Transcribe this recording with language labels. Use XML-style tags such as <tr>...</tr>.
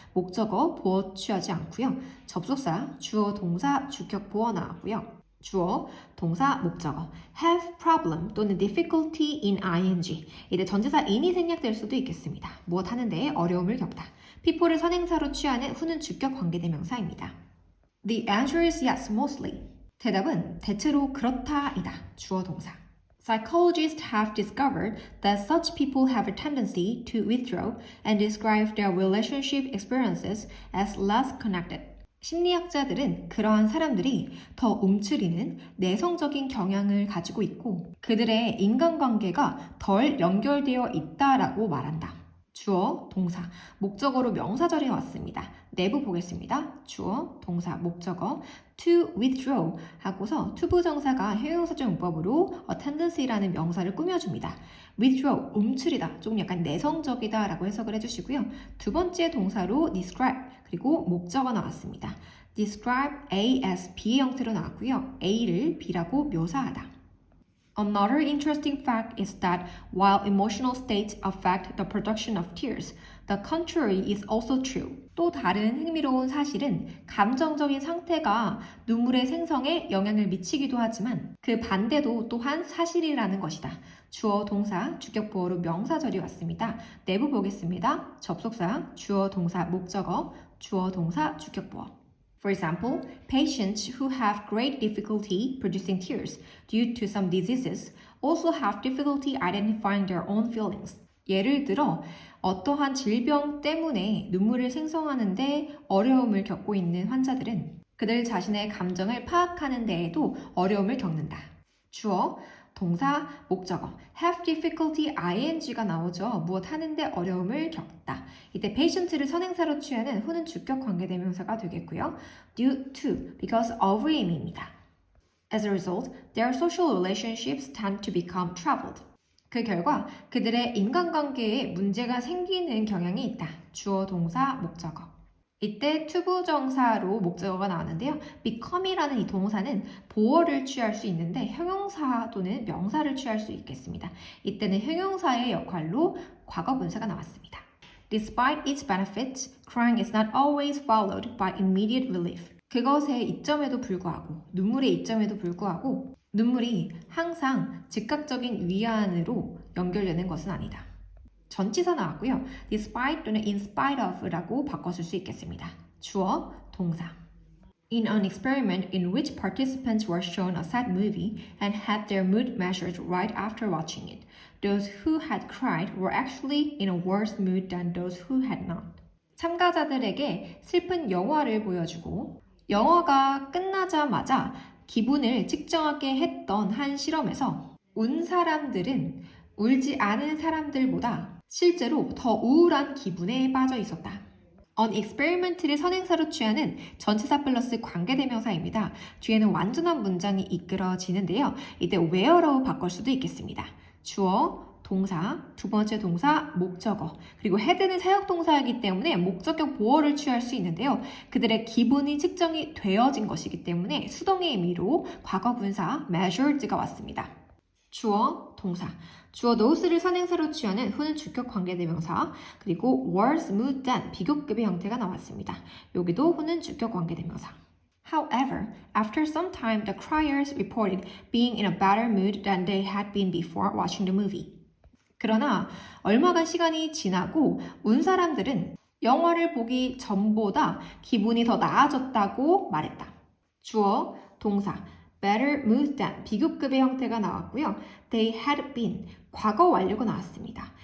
<ko>목적어, 보어 취하지 않고요. 접속사, 주어, 동사, 주격, 보어 나왔고요. 주어, 동사, 목적어,</ko> <en>have problem</en> <ko>또는</ko> <en>difficulty in ing.</en> <ko>이때 전치사 in이 생략될 수도 있겠습니다. 무엇 하는데 어려움을 겪다. people를 선행사로 취하는 후는 주격 관계대명사입니다.</ko> <en>The answer is yes, mostly.</en> <ko>대답은 대체로 그렇다이다. 주어, 동사.</ko> <en>Psychologists have discovered that such people have a tendency to withdraw and describe their relationship experiences as less connected.</en> <ko>심리학자들은 그러한 사람들이 더 움츠리는 내성적인 경향을 가지고 있고 그들의 인간관계가 덜 연결되어 있다라고 말한다. 주어, 동사, 목적어로 명사절에 왔습니다. 내부 보겠습니다. 주어, 동사, 목적어 to withdraw 하고서 투부정사가 형용사적 문법으로 a tendency라는 명사를 꾸며줍니다. withdraw, 움츠리다, 조금 약간 내성적이다 라고 해석을 해주시고요. 두 번째 동사로 describe, 그리고 목적어 나왔습니다. describe A as B의 형태로 나왔고요. A를 B라고 묘사하다.</ko> <en>Another interesting fact is that while emotional states affect the production of tears, the contrary is also true.</en> <ko>또 다른 흥미로운 사실은 감정적인 상태가 눈물의 생성에 영향을 미치기도 하지만 그 반대도 또한 사실이라는 것이다. 주어, 동사, 주격, 보어로 명사절이 왔습니다. 내부 보겠습니다. 접속사, 주어, 동사, 목적어, 주어, 동사, 주격, 보어.</ko> <en>For example, patients who have great difficulty producing tears due to some diseases also have difficulty identifying their own feelings.</en> <ko>예를 들어 어떠한 질병 때문에 눈물을 생성하는데 어려움을 겪고 있는 환자들은 그들 자신의 감정을 파악하는 데에도 어려움을 겪는다. 주어, 동사, 목적어, have difficulty ing가 나오죠. 무엇 하는데 어려움을 겪다. 이때 patient를 선행사로 취하는 후는 주격 관계대명사가 되겠고요.</ko> <en>due to, because of의</en> <ko>의미입니다.</ko> <en>As a result, their social relationships tend to become troubled.</en> <ko>그 결과 그들의 인간관계에 문제가 생기는 경향이 있다. 주어, 동사, 목적어. 이때 투부정사로 목적어가 나왔는데요. become이라는 이 동사는 보어를 취할 수 있는데 형용사 또는 명사를 취할 수 있겠습니다. 이때는 형용사의 역할로 과거 분사가 나왔습니다.</ko> <en>Despite its benefits, crying is not always followed by immediate relief.</en> <ko>그것의 이점에도 불구하고, 눈물의 이점에도 불구하고 눈물이 항상 즉각적인 위안으로 연결되는 것은 아니다. 전치사 나왔고요. despite 또는 in spite of라고 바꿔줄 수 있겠습니다. 주어, 동사.</ko> <en>In an experiment in which participants were shown a sad movie and had their mood measured right after watching it, those who had cried were actually in a worse mood than those who had not.</en> <ko>참가자들에게 슬픈 영화를 보여주고 영화가 끝나자마자 기분을 측정하게 했던 한 실험에서 운 사람들은 울지 않은 사람들보다 실제로 더 우울한 기분에 빠져 있었다. On experiment를 선행사로 취하는 전치사 플러스 관계대명사입니다. 뒤에는 완전한 문장이 이끌어지는데요. 이때 where로 바꿀 수도 있겠습니다. 주어, 동사, 두 번째 동사, 목적어, 그리고 had는 사역동사이기 때문에 목적격 보어를 취할 수 있는데요. 그들의 기분이 측정이 되어진 것이기 때문에 수동의 의미로 과거 분사 measured가 왔습니다. 주어, 동사. 주어 nose를 선행사로 취하는 후는 주격 관계대명사, 그리고 worse mood than 비교급의 형태가 나왔습니다. 여기도 후는 주격 관계대명사.</ko> <en>However, after some time, the criers reported being in a better mood than they had been before watching the movie.</en> <ko>그러나 얼마간 시간이 지나고 운 사람들은 영화를 보기 전보다 기분이 더 나아졌다고 말했다. 주어, 동사. better mood than 비교급의 형태가 나왔고요.</ko> <en>They had been</en> <ko>과거 완료가 나왔습니다.</ko>